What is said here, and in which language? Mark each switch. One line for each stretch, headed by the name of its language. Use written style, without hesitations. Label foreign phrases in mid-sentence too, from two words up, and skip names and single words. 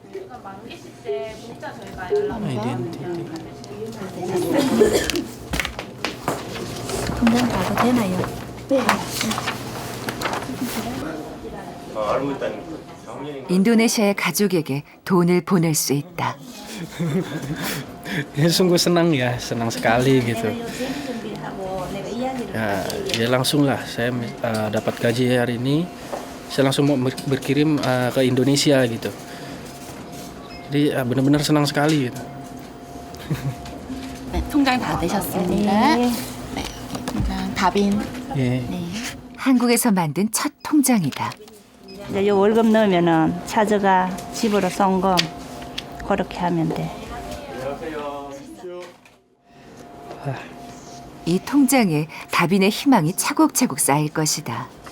Korean: 통장 가도 되나요? 네. 인도네시아의 가족에게 돈을 보낼 수 있다.
Indonesian: Sungguh senang ya, senang sekali gitu. Ya langsung lah saya dapat gaji hari ini, saya langsung mau berkirim ke Indonesia gitu. Jadi benar-benar senang sekali gitu.
Korean: 네, 통장 다 되셨습니다. 네, 통장 다빈. 예. 네. 한국에서 만든 첫 통장이다. 이제 요 월급 넣으면은 차저가 집으로 송금 그렇게 하면 돼. 이 통장에 다빈의 희망이 차곡차곡 쌓일 것이다.